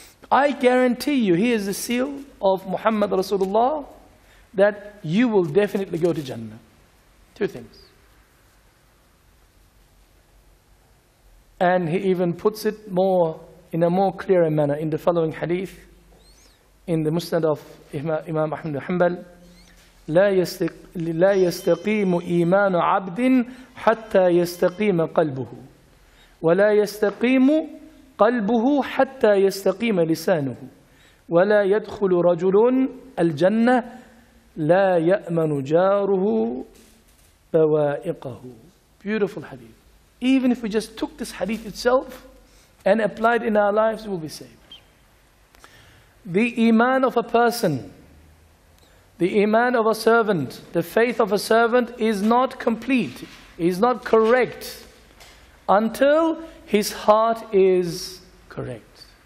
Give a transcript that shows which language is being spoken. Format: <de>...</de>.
<en>I guarantee you, he is the seal of Muhammad Rasulullah, that you will definitely go to Jannah. Two things. And he even puts it in a more clearer manner in the following hadith, in the Musnad of Imam Ahmad bin Hanbal.</en> <ar>لا يستقيم إيمان عبد حتى يستقيم قلبه ولا يستقيم قلبه حتى يستقيم لسانه ولا يدخل رجل الجنة لا يأمن جاره بوائقه.</ar> <en>Beautiful hadith. Even if we just took this hadith itself and applied in our lives, we will be saved. The iman of a person, the iman of a servant, the faith of a servant is not complete, is not correct until his heart is correct.</en>